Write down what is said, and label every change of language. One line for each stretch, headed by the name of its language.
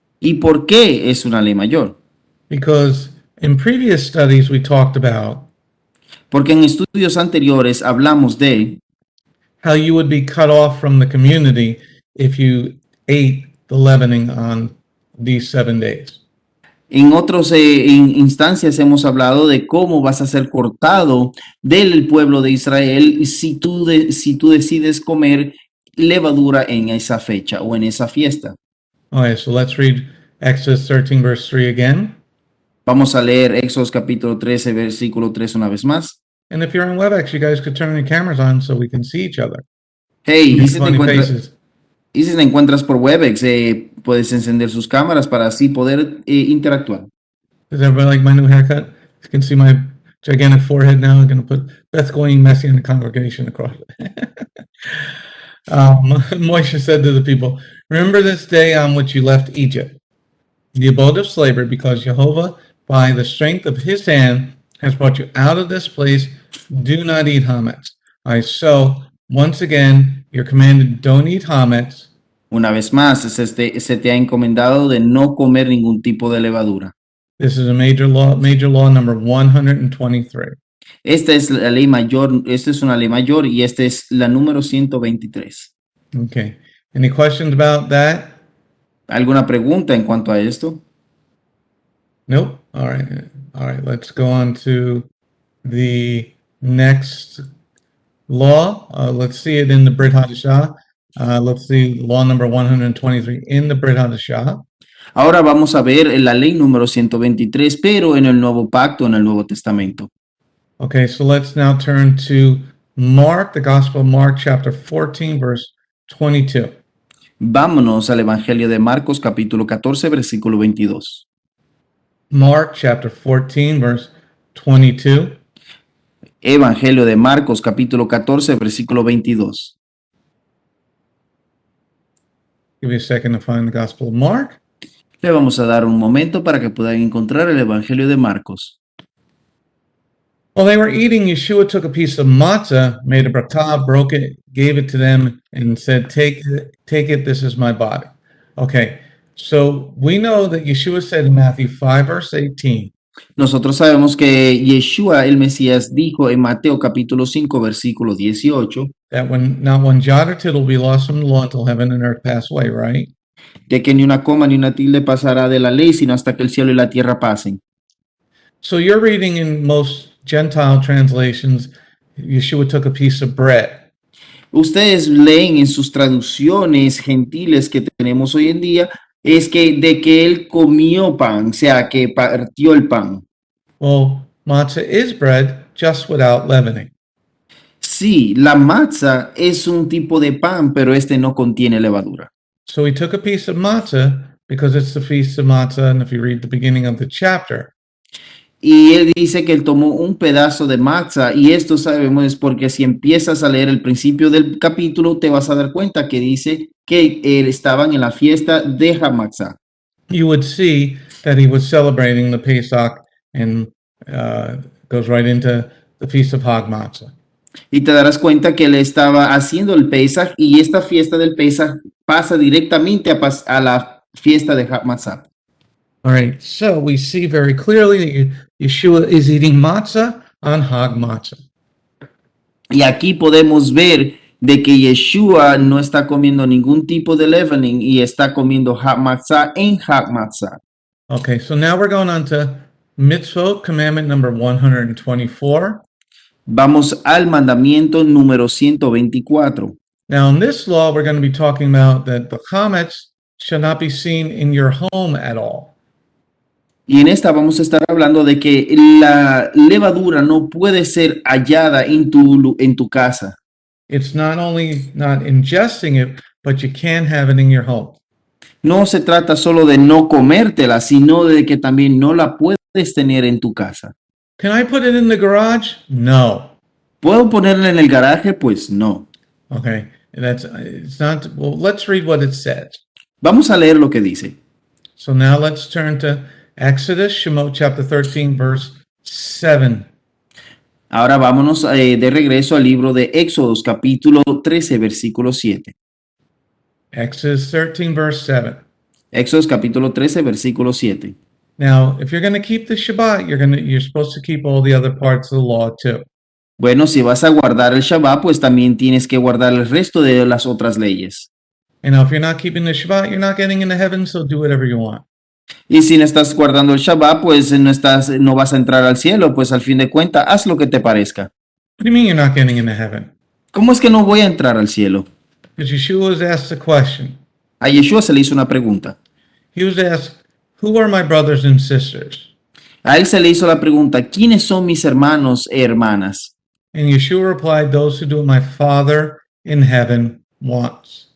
Spanish: ¿Y por qué es una ley mayor?
English: Because in previous studies we talked about
Spanish: Porque en estudios anteriores hablamos de
English: how you would be cut off from the community if you ate the leavening on these 7 days.
Spanish: En otras instancias hemos hablado de cómo vas a ser cortado del pueblo de Israel si tú decides comer levadura en esa fecha o en esa fiesta.
English: Okay, so let's read Exodus 13, verse 3 again.
Spanish: Vamos a leer Éxodo capítulo 13, versículo 3 una vez más.
English: And if you're on WebEx, you guys could turn your cameras on so we can see each other. Hey, Make funny faces.
Spanish: y si te encuentras por Webex, puedes encender sus cámaras para así poder interactuar.
English: Does everybody like my new haircut? You can see my gigantic forehead now. I'm going to put Beth Goying Messi in the congregation across. Moshe said to the people, remember this day on which you left Egypt, the abode of slavery, because Jehovah, by the strength of his hand, has brought you out of this place. Do not eat hametz. So, once again, you're commanded, don't eat hametz.
Spanish: Una vez más, se te ha encomendado de no comer ningún tipo de levadura.
English: This is a major law number 123.
Spanish: Esta es la ley mayor, esta es una ley mayor y esta es la número 123.
English: Okay. Any questions about that?
Spanish: ¿Alguna pregunta en cuanto a esto?
English: Nope. All right. Let's go on to the next law. Let's see it in the Brit Hadashah. Let's see law number 123 in the Brit Hadashah.
Spanish: Ahora vamos a ver la ley número 123, pero en el Nuevo Pacto, en el Nuevo Testamento.
English: Okay, so let's now turn to Mark, the Gospel of Mark, chapter 14, verse 22.
Spanish: Vámonos al Evangelio de Marcos, capítulo 14, versículo 22.
English: Mark, chapter 14, verse 22.
Spanish: Evangelio de Marcos, capítulo 14, versículo 22.
English: Give me a second to find the Gospel of Mark.
Spanish: Le vamos a dar un momento para que puedan encontrar el Evangelio de Marcos.
English: While they were eating, Yeshua took a piece of matzah, made a bracha, broke it, gave it to them, and said, take it, this is my body. Okay, so we know that Yeshua said in Matthew 5, verse 18,
Spanish: Nosotros sabemos que Yeshua, el Mesías, dijo en Mateo capítulo 5, versículo 18,
English: that when not one jot or tittle will be lost from the law until heaven and earth pass away, right?
Spanish: de que ni una coma ni una tilde pasará de la ley, sino hasta que el cielo y la tierra pasen.
English: So you're reading in most Gentile translations, Yeshua took a piece of bread.
Spanish: Ustedes leen en sus traducciones gentiles que tenemos hoy en día, es que de que él comió pan, o sea, que partió el pan.
English: Well, matzah is bread, just without leavening.
Spanish: Sí, la matzah es un tipo de pan, pero este no contiene levadura.
English: So he took a piece of matzah because it's the feast of matzah, and if you read the beginning of the chapter,
Spanish: Y él dice que él tomó un pedazo de matzah, y esto sabemos es porque si empiezas a leer el principio del capítulo, te vas a dar cuenta que dice que estaban en la fiesta de Hamatzah.
English: you would see that he was celebrating the Pesach and goes right into the feast of Hag Matzah.
Spanish: Y te darás cuenta que él estaba haciendo el Pesach, y esta fiesta del Pesach pasa directamente a la fiesta de Hamatzah.
English: All right, so we see very clearly that Yeshua is eating matzah on Hag Matzah.
Spanish: Y aquí podemos ver de que Yeshua no está comiendo ningún tipo de leavening y está comiendo Hamatzah en Hamatzah.
English: Okay, so now we're going on to mitzvot, commandment number 124.
Spanish: Vamos al mandamiento número 124.
English: Now, in this law, we're going to be talking about that the chametz shall not be seen in your home at all.
Spanish: Y en esta vamos a estar hablando de que la levadura no puede ser hallada en tu casa.
English: It's not only not ingesting it, but you can't have it in your home.
Spanish: No se trata solo de no comértela, sino de que también no la puedes tener en tu casa.
English: Can I put it in the garage? No.
Spanish: ¿Puedo ponerla en el garaje? Pues no.
English: Okay, it's not. Well, let's read what it says.
Spanish: Vamos a leer lo que dice.
English: So now let's turn to Exodus, Shemot chapter 13, verse 7.
Spanish: Ahora vámonos de regreso al libro de Éxodos, capítulo 13, versículo 7.
English: Exodus 13, verse 7.
Spanish: Éxodos, capítulo 13, versículo 7.
English: Now, if you're going to keep the Shabbat, you're supposed to keep all the other parts of the law too.
Spanish: Bueno, si vas a guardar el Shabbat, pues también tienes que guardar el resto de las otras leyes.
English: And now, if you're not keeping the Shabbat, you're not getting into heaven, so do whatever you want.
Spanish: Y si no estás guardando el Shabbat, pues no vas a entrar al cielo, pues al fin de cuentas, haz lo que te parezca.
English: What do you mean you're not getting into heaven?
Spanish: ¿Cómo es que no voy a entrar al cielo?
English: Because Yeshua was asked a question.
Spanish: A Yeshua se le hizo una pregunta.
English: He was asked, who are my brothers and sisters?
Spanish: A él se le hizo la pregunta, ¿quiénes son mis hermanos e hermanas?
English: And Yeshua replied, those who do what my Father in heaven wants.